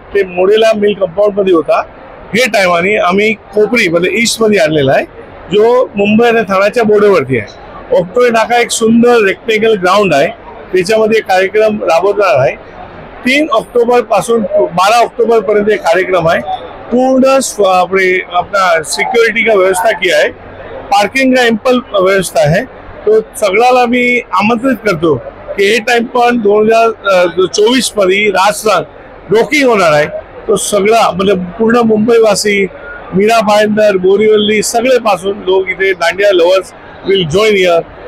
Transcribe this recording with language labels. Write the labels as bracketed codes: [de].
[mr] ते मोडेला mill compound मध्ये होता। हे टायमाने आम्ही कोपरी म्हणजे ईस्ट मध्ये आणलेला आहे, जो मुंबई आणि ठाण्याच्या बॉर्डरवरती आहे। ऑक्टोबर नाका एक सुंदर रेक्टेंगल ग्राउंड आहे, त्याच्यामध्ये कार्यक्रम राबवणार आहे। 3 ऑक्टोबर पासून 12 ऑक्टोबर पर्यंत कार्यक्रम आहे। [hi] पूर्ण अपना सिक्योरिटी का व्यवस्था किया है, पार्किंग का एम्पल व्यवस्था है। [mr] तो सगळ्याला मी आमंत्रित करतो की हे टाइम पण 2024 मध्ये रासरंग रॉकिंग होणार आहे। तो सगळा म्हणजे पूर्ण मुंबईवासी, मीरा भाईंदर, बोरीवली सगळे पासून लोक इथे dandiya [en] Lovers will join here.